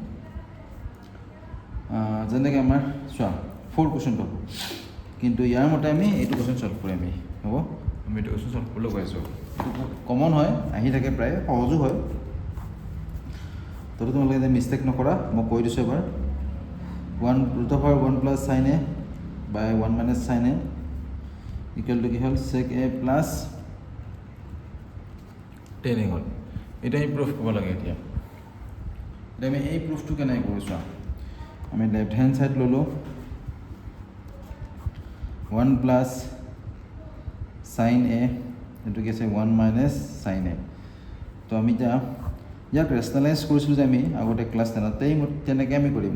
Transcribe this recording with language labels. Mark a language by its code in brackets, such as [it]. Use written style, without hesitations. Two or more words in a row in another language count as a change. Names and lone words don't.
[as] যেনেকৈ আমাৰ চোৱা 4 কুৱেশ্যনটো, কিন্তু ইয়াৰ মতে আমি এইটো কুৱেশ্যন সলভ কৰিম। হ'ব, আমি এইটো কুৱেশ্যন সলভ কৰিবলৈ গৈ আছোঁ। এইটো কমন হয়, আহি থাকে প্ৰায়, সহজো হয়। তো তোমালোকে এতিয়া মিষ্টেক নকৰা, মই কৈ দিছোঁ এবাৰ। [en] 1√1 + sin a by 1 - sin a equal to [as] কি হ'ল [en] sec a plus 10a হ'ল। [as] এতিয়া আমি প্ৰুফ কৰিব লাগে। এতিয়া আমি এই প্ৰুফটো কেনেকৈ কৰিছোঁ, আমি [en] left hand side [as] ল'লোঁ 1 + sin a, এইটো কি আছে 1 - sin a। তো আমি এতিয়া ইয়াক ৰেচনেলাইজ কৰিছিলোঁ যে আমি আগতে ক্লাছ 10তেই তেনেকৈ আমি কৰিম।